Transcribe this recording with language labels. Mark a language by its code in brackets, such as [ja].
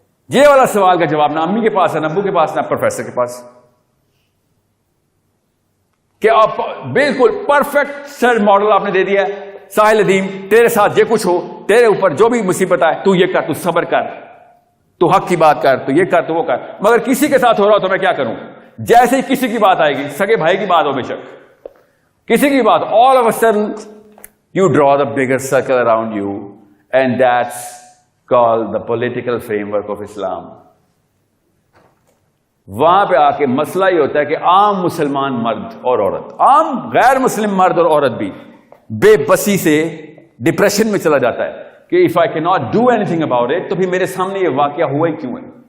[ur] یہ والا سوال کا جواب نہ امی کے پاس ہے, نہ ابو کے پاس, نہ پروفیسر کے پاس. کہ آپ بالکل پرفیکٹ سر ماڈل آپ نے دے دیا ہے, ساحل ندیم تیرے ساتھ یہ کچھ ہو, تیرے اوپر جو بھی مصیبت آئے تو یہ کر, تو صبر کر, تو حق کی بات کر, تو یہ کر, تو وہ کر. مگر کسی کے ساتھ ہو رہا ہو تو میں کیا کروں. جیسے ہی کسی کی بات [en] آئے گی, سگے بھائی کی بات ہو بے شک, کسی کی بات, all of a sudden you draw the bigger circle around you, and that's called the political framework of Islam. [ur] وہاں پہ آ کے مسئلہ یہ ہوتا ہے کہ عام مسلمان مرد اور عورت, عام غیر مسلم مرد اور عورت بھی بے بسی سے ڈپریشن میں چلا جاتا ہے کہ [en] if I cannot do anything about it, [ur] تو پھر میرے سامنے یہ واقعہ ہوا ہی کیوں ہے.